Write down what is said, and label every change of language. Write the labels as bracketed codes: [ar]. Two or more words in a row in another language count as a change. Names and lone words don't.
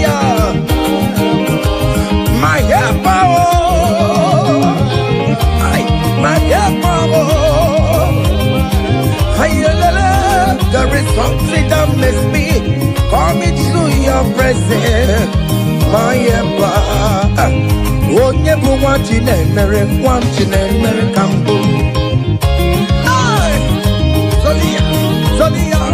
[en] My helper, my helper. There is something that makes me coming to your presence. My helper. [ig] Onye bụ nwa Chineke, nwa Chineke ka mbụ. Solia.